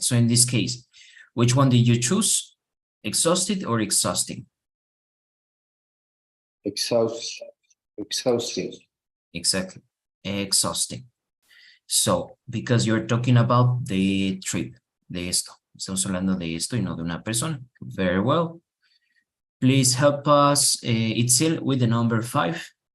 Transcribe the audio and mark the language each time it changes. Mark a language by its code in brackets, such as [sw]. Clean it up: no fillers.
[en] So in this case, which one did you choose? Exhausted or exhausting? Exhausting. Exactly, exhausting. So, because you're talking about the trip, [es] de esto. Estamos hablando de esto y no de una persona. [en] Very well. Please help us, Itzel, with the number 5.